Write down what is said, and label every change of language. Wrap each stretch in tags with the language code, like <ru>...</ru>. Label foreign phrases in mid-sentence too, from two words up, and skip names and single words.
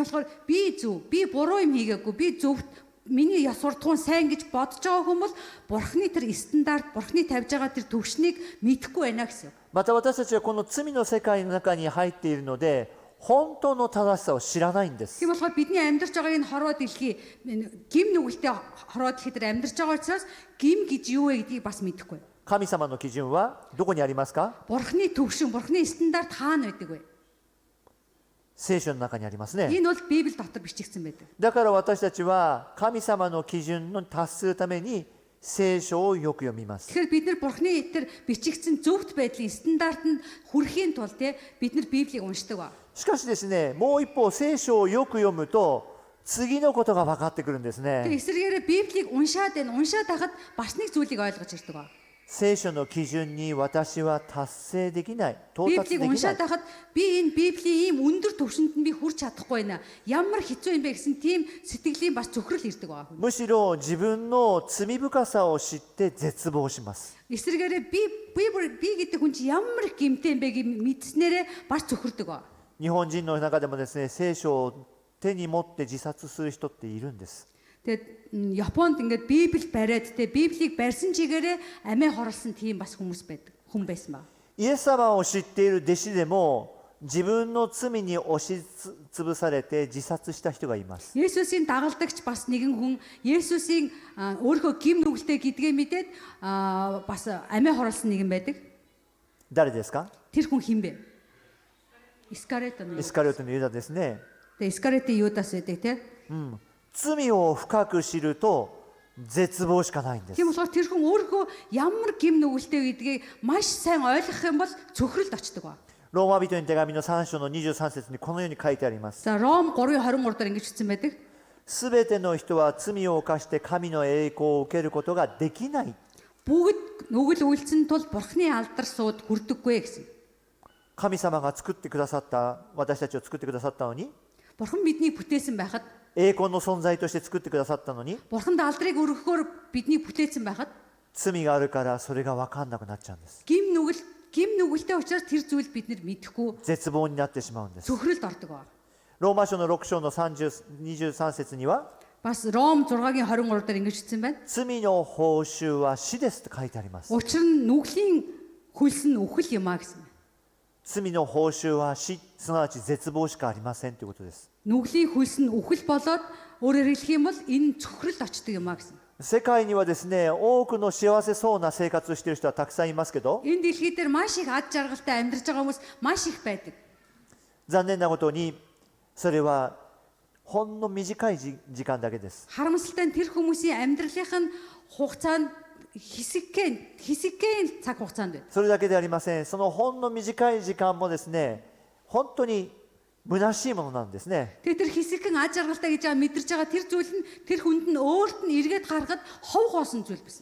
<mn>Тийм болохоор би зөв, би буруу юм хийгээгүй, би зөвхт миний яс суртахуун сайн гэж бодож байгаа хүмүүс Бурхны тэр стандарт, Бурхны тавьж байгаа тэр төвшнийг мэдэхгүй байна гэсэн.</mn> <ja>また私たちはこの罪の世界の中に入っているので本当の正しさを知らないんです。</ja> <mn>Тийм болохоор бидний амьдарч байгаа энэ хорвоо дэлхий гим нүгэлтэй хорвоо дэлхий дээр амьдарч байгаа учраас гим гэж юу вэ гэдгийг бас мэдэхгүй.</mn> <ja>神様の基準はどこにありますか。</ja> <mn>Бурхны төвшин, Бурхны стандарт хаана байдаг вэ?</mn> <ja>聖書の中にありますね。</ja> <mn>Энэ бол Библи дотор бичигдсэн байдаг.</mn> <ja>だから私たちは神様の基準に達するために聖書をよく読みます。</ja> <mn>Тэгэхээр бид нар Бурхны тэр бичигдсэн зөвхт байдлын стандартанд хүрэхийн тулд бид нар Библийг уншдаг ба.</mn> <ja>しかしですね、もう一方聖書をよく読むと次のことが分かってくるんです</ja> <mn>Тэг</mn> <ja>ね。</ja> <mn>эсрэгээрээ Библийг уншаад хахад бас нэг зүйлийг ойлгож ирдэг ба.</mn> <ja>聖書の基準に私は達成できない、到達で</ja> <mn>Библийг</mn> <ja>きない</ja> <mn>уншаад хахад би энэ Библийн ийм өндөр төвшөнд нь би хүрч чадахгүй байна. Ямар хэцүү юм бэ гэсэн тийм сэтгэлийн бас зөвхрөл ирдэг ба.</mn> <ja>むしろ自分の罪深さを知って絶望します。</ja> <mn>Эсрэгээрээ би гэдэг хүн чи ямар их гэмтэй юм бэ гэж мэдснээрээ бас зөвхөрдөг ба.</mn> <ja>日本人の中でもですね、聖書を手に持って自殺する人っているんです。</ja> <mn>Тэгээд Японд ингээд Библи бариад Библийг барьсан чигээрээ амиа хорлсон тийм бас хүмүүс байдаг. Хүн байсан ба.</mn> <ja>イエス様を知っている弟子でも自分の罪に押しつぶされて自殺した人がいます。</ja> <mn>Есүсийн дагалдагч бас нэгэн хүн Есүсийн өөрийнхөө гим нүгэлтэй гэдгээ мэдээд бас амиа хорлсон нэгэн байдаг.</mn> <ja>誰ですか？</ja> <mn>Тэр хүн хэн бэ? Искариот нь.</mn> <ja>イスカリオテのユダですね。</ja> <mn>Тэгээ Искариотын Юдас байдаг тийм.</mn> <ja>罪を深く知ると絶望しかないんです。</ja> <mn>Тийм болохоор тэр хүн өөрийнхөө ямар гим нүгэлтэй гэдгийг маш сайн ойлгох юм бол цөхрөлд очдог ба.</mn> <ja>ローマ人の手紙の3章の23節にこのように書いてあります。</ja> <mn>За Ром 3:23 дээр ингэж хэлсэн байдаг.</mn> <ja>すべての人は罪を犯して神の栄光を受けることができない。</ja> <mn>Бүгд нүгэл үйлцэн тул бурхны алдар сууд хүрдэггүй гэсэн.</mn> <ja>神様が作ってくださった、私たちを作ってくださったのに、</ja> <mn>Бурхан биднийг бүтээсэн байхад,</mn> <ja>栄光の存在として作ってくださったのに、</ja> <mn>Бурханд алдрыг өргөхөөр биднийг бүтээсэн байхад,</mn> <ja>罪があるからそれが分かんなくなっちゃうんです。</ja> <mn>гим нүгэлтэй учраас тэр зүйл бид нар мэдэхгүй</mn> <ja>絶望になってしまうんです。</ja> <mn>цөхрөлд ордог ба.</mn> <ja>ローマ書の6章の23節には、</ja> <mn>Бас Ром 6-гийн 23 дээр ингэж хэлсэн байна.</mn> <ja>罪の報酬は死ですと書いてあります。</ja> <mn>Учир нь нүглийн хөлс нь үхэл юм а гэсэн.</mn> <ja>罪の報酬は死、すなわち絶望しかありませんということです。</ja> <mn>Нүглийн хөлс нь үхэл болоод өөрөөр хэлэх юм бол энэ цөхрөлд очдөг юм а гэсэн.</mn> <ja>世界にはですね、多くの幸せそうな生活をしている人はたくさんいますけど、</ja> <mn>Энэ дэлхий дээр маш их ад жаргалтай амьдарч байгаа хүмүүс маш их байдаг.</mn> <ja>残念なことにそれはほんの短い時間だけです。</ja> <mn>Харамсалтай нь тэр хүмүүсийн амьдралынх нь хугацаанд хэсэгхэн цаг хугацаанд байна.</mn> <ja>それだけではありません。そのほんの短い時間もですね、本当に虚しいものなんですね。</ja> <mn>Тэгээ тэр хэсэгхэн ад жаргалтай гэж мэдэрч байгаа тэр зүйл нь тэр хүнд нь өөрт нь эргээд харахад хов хоосон зүйл байсан.</mn>